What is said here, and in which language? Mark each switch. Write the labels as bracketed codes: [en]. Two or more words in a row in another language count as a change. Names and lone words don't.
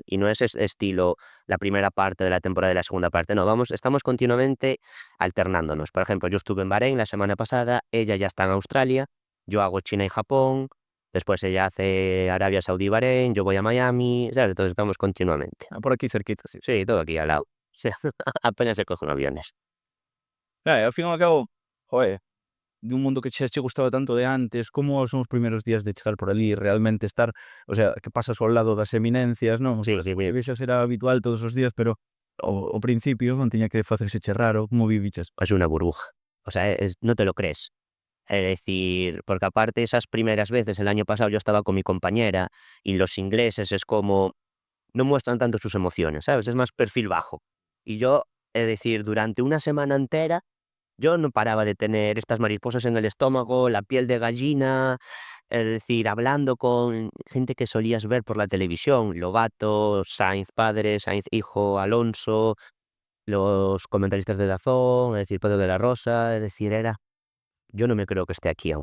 [es] Y no es estilo la primera parte de la temporada y la segunda parte, no, estamos continuamente alternándonos. Por ejemplo, yo estuve en Bahrein la semana pasada, ella ya está en Australia, yo hago China y Japón, después ella hace Arabia Saudí y Bahrein, yo voy a Miami, ¿sabes? Entonces estamos continuamente. Por aquí cerquita, sí. Sí, todo aquí al lado. Sí, apenas se cogen aviones. [gl] Al fin e ao cabo, joder, de un mundo que che gustaba tanto de antes, como son os primeiros días de chegar por ali, realmente estar, [es] o sea, [gl] que pasas ao lado das eminencias, non? [es] Sí, sí, [gl] Que xa será habitual todos os días, pero ao principio non tiña que facerse che raro, como viviches? [es] es una burbuja. O sea, no te lo crees. Es decir, porque aparte esas primeras veces, el año pasado yo estaba con mi compañera y los ingleses es como, no muestran tanto sus emociones, ¿sabes? Es más perfil bajo. Y yo, es decir, durante una semana entera, yo no paraba de tener estas mariposas en el estómago, la piel de gallina, es decir, hablando con gente que solías ver por la televisión, Lobato, Sainz padre, Sainz hijo, Alonso, los comentaristas de Dazón, es decir, Pedro de la Rosa, es decir, yo no me creo que esté aquí aún.